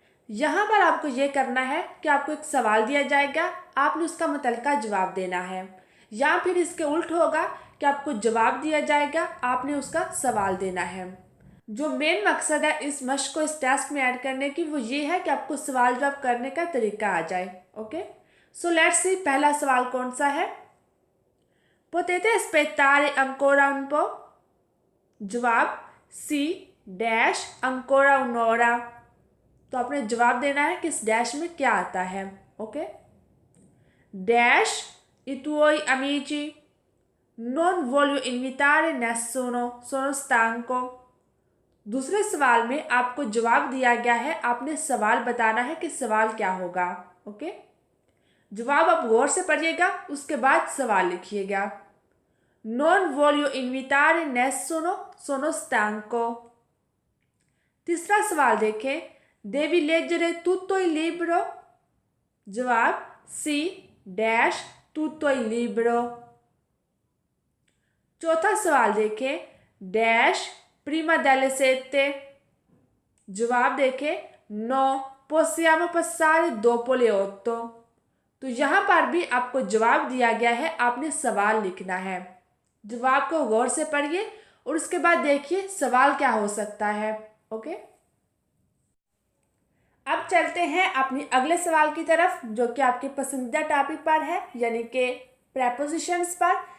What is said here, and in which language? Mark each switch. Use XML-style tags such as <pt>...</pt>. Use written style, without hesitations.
<hi>यहाँ पर आपको ये करना है कि आपको एक सवाल दिया जाएगा, आपने उसका मुतल्लिका जवाब देना है, या फिर इसके उल्ट होगा कि आपको जवाब दिया जाएगा, आपने उसका सवाल देना है। जो मेन मकसद है इस मश्क को इस टास्क में ऐड करने की वो ये है कि आपको सवाल जवाब करने का तरीका आ जाए। ओके,</hi> <en>so let's see</en> <hi>पहला सवाल कौन सा है।</hi> <it>Potete aspettare ancora un po? जवाब सी डैश ancora un'ora।</it> <hi>तो आपने जवाब देना है कि इस डैश में क्या आता है।</hi> <it>ओके, डैश i tuoi amici non voglio invitare nessuno sono stanco।</it> <hi>दूसरे सवाल में आपको जवाब दिया गया है, आपने सवाल बताना है कि सवाल क्या होगा। ओके, जवाब आप गौर से पढ़िएगा, उसके बाद सवाल लिखिएगा।</hi> <it>Non voglio invitare nessuno sono stanco।</it> <hi>तीसरा सवाल देखें,</hi> <it>devi leggere tutto il libro। जवाब सी डैश tutto il libro।</it> <hi>चौथा सवाल देखें,</hi> <it>डैश prima delle sette।</it> <hi>जवाब देखें</hi> <it>no possiamo passare dopo le otto।</it> <hi>तो यहाँ पर भी आपको जवाब दिया गया है, आपने सवाल लिखना है। जवाब को गौर से पढ़िए और उसके बाद देखिए सवाल क्या हो सकता है। ओके, अब चलते हैं अपनी अगले सवाल की तरफ, जो कि आपके पसंदीदा टॉपिक पर है, यानी कि प्रेपोजिशंस पर।</hi>